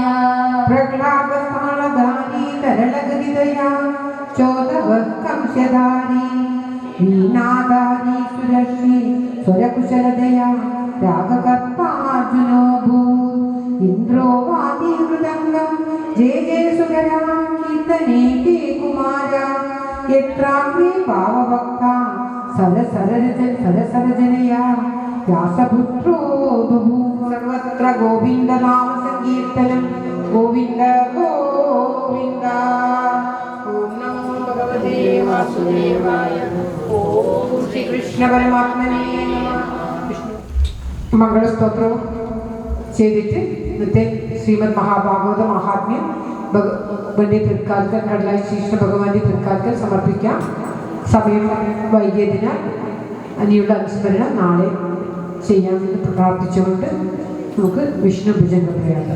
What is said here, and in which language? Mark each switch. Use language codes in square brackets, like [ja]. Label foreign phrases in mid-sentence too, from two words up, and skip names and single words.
[sa] प्रह्लादस्थानधारी तरलगदिदया चोदवत्कंस्यधारी वीणाधारी सुरश्री स्वरकुशलदया रागकर्तार्जुनो भूत् इन्द्रो वादी मृदङ्गं जय जय सुगरा कीर्तने ते कुमारा यत्राग्रे भावभक्ता सरसरजनया व्यासपुत्रो बभूव सर्वत्र गोविन्दनाम संकीर्तनं गोविन्द गोविन्द ॐ नमो भगवते वासुदेवाय ॐ [ml] ശ്രീകൃഷ്ണ പരമാത്മനെ മംഗളസ്തോത്രവും ചെയ്തിട്ട് ഇന്നത്തെ ശ്രീമദ് മഹാഭാഗവത മഹാത്മ്യം ഭഗവാന്റെ തൃക്കാൽക്കൽ കടലായി ശ്രീകൃഷ്ണ ഭഗവാന്റെ തൃക്കാൽക്കൽ സമർപ്പിക്കാം. സമയം വൈകിയതിനാൽ അനിയുള്ള അനുസ്മരണം നാളെ ചെയ്യാമെന്ന് പ്രാർത്ഥിച്ചുകൊണ്ട് നമുക്ക് വിഷ്ണു ഭുജംഗ പ്രയാണം.